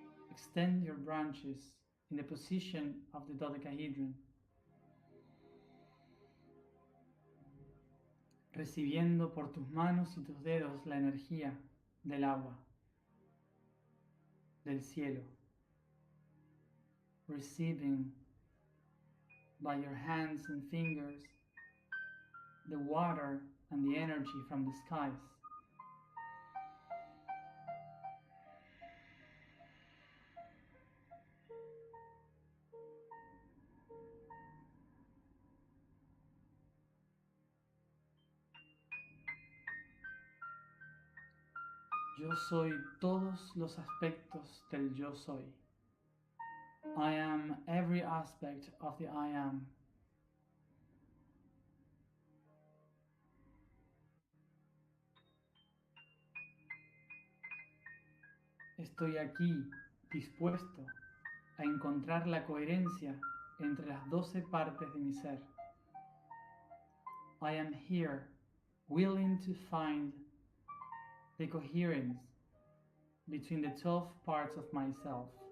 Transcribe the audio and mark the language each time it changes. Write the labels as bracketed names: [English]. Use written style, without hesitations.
[English] Extend your branches in the position of the dodecahedron. [Spanish] Recibiendo por tus manos y tus dedos la energía del agua, del cielo. [English] Receiving by your hands and fingers the water and the energy from the skies. [Spanish] Yo soy todos los aspectos del yo soy. [English] I am every aspect of the I am. [Spanish] Estoy aquí dispuesto a encontrar la coherencia entre las 12 partes de mi ser. [English] I am here, willing to find the coherence between the 12 parts of myself.